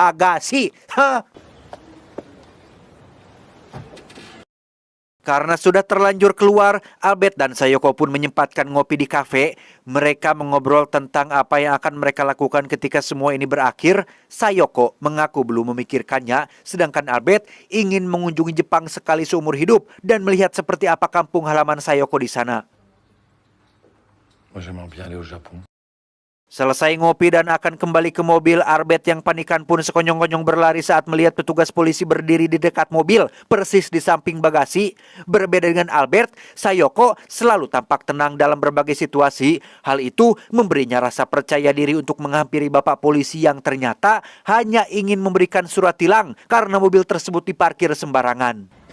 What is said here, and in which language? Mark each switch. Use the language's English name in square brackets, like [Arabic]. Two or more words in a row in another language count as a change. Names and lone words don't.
[Indonesian] Karena sudah terlanjur keluar, Albert dan Sayoko pun menyempatkan ngopi di kafe. Mereka mengobrol tentang apa yang akan mereka lakukan ketika semua ini berakhir. Sayoko mengaku belum memikirkannya, sedangkan Albert ingin mengunjungi Jepang sekali seumur hidup dan melihat seperti apa kampung halaman Sayoko di sana. [French] Moi, j'aimerais bien aller au Japon. [Indonesian] Selesai ngopi dan akan kembali ke mobil, Albert yang panikan pun sekonyong-konyong berlari saat melihat petugas polisi berdiri di dekat mobil, persis di samping bagasi. Berbeda dengan Albert, Sayoko selalu tampak tenang dalam berbagai situasi. Hal itu memberinya rasa percaya diri untuk menghampiri bapak polisi yang ternyata hanya ingin memberikan surat tilang karena mobil tersebut diparkir sembarangan.